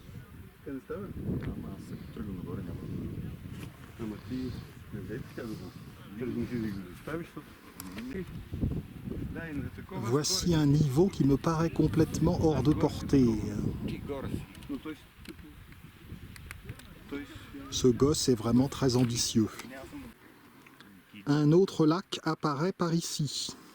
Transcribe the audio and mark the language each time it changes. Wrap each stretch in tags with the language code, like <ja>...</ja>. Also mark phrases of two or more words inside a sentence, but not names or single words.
<bg>Къде става? Ама аз се тръгвам нагоре, няма. Ама ти не дай така да го тръгнеш и да го доставиш, защото...</bg> <fr>Voici un niveau qui me paraît complètement hors de portée. Ce gosse est vraiment très ambitieux. Un autre lac apparaît par ici.</fr>